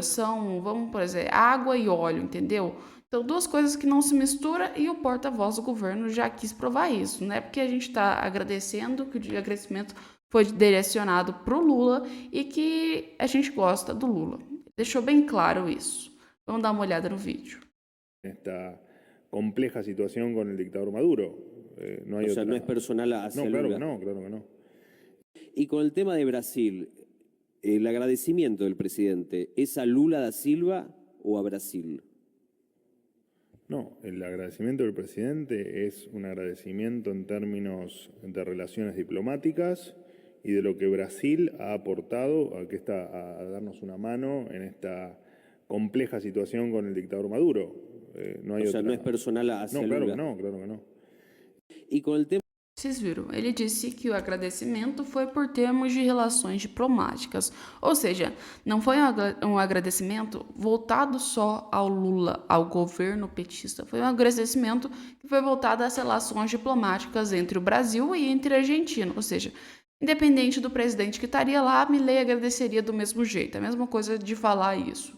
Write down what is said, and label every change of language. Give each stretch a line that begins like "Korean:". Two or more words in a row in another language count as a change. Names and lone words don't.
Portuguese: São, vamos por exemplo, água e óleo, entendeu? Então, duas coisas que não se misturam e o porta-voz do governo já quis provar isso. Não é porque a gente está agradecendo que o agradecimento foi direcionado para o Lula e que a gente gosta do Lula. Deixou bem claro isso. Vamos dar uma olhada no vídeo.
Spanish: Compleja situación con el dictador Maduro. No hay no es personal hacia No, claro Lula. que no, claro que no. Y con el tema de Brasil, el agradecimiento del presidente, ¿es a Lula da Silva o a Brasil? No, el agradecimiento del presidente es un agradecimiento en términos de relaciones diplomáticas y de lo que Brasil ha aportado a darnos una mano en esta compleja situación con el dictador Maduro. No hay no es personal hacia Lula. Claro que no. Y con el tema...
Portuguese: Vocês viram, ele disse que o agradecimento foi por termos de relações diplomáticas, ou seja, não foi um agradecimento voltado só ao Lula, ao governo petista, foi um agradecimento que foi voltado às relações diplomáticas entre o Brasil e entre a Argentina, ou seja, independente do presidente que estaria lá, Milei agradeceria do mesmo jeito, a mesma coisa de falar isso.